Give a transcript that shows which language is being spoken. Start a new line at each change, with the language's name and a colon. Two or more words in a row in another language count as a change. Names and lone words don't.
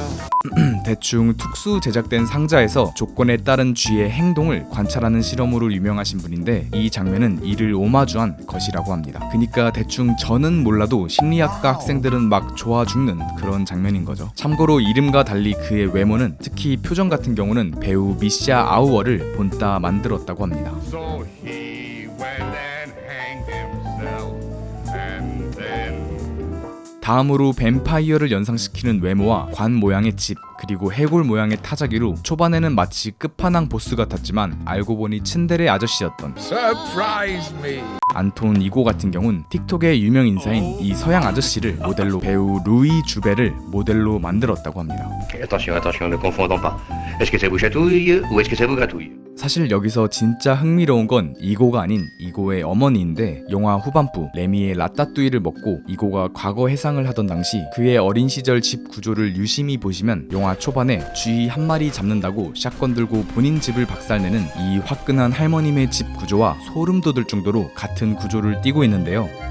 Korean: 대충 특수 제작된 상자에서 조건에 따른 쥐의 행동을 관찰하는 실험으로 유명하신 분인데, 이 장면은 이를 오마주한 것이라고 합니다. 그니까 대충 저는 몰라도 심리학과 학생들은 막 좋아 죽는 그런 장면인 거죠. 참고로 이름과 달리 그의 외모는, 특히 표정 같은 경우는 배우 미샤 아우어를 본따 만들었다고 합니다.
English: So he went and hanged himself, and then
Korean: 다음으로 뱀파이어를 연상시키는 외모와 관 모양의 집, 그리고 해골 모양의 타자기로 초반에는 마치 끝판왕 보스 같았지만 알고 보니 츤데레 아저씨였던
English: surprise me.
Korean: 안톤 이고 같은 경우는 틱톡의 유명 인사인 이 서양 아저씨를 모델로 배우 루이 주베를 모델로 만들었다고 합니다.
French: Attention, attention, ne confondons pas. Est-ce que ça vous chatouille ou est-ce que ça vous gratouille?
Korean: 사실 여기서 진짜 흥미로운 건 이고가 아닌 이고의 어머니인데, 영화 후반부 레미의 라따뚜이를 먹고 이고가 과거 해상을 하던 당시 그의 어린 시절 집 구조를 유심히 보시면, 영화 초반에 쥐 한 마리 잡는다고 샷건 들고 본인 집을 박살내는 이 화끈한 할머님의 집 구조와 소름 돋을 정도로 같은 구조를 띠고 있는데요.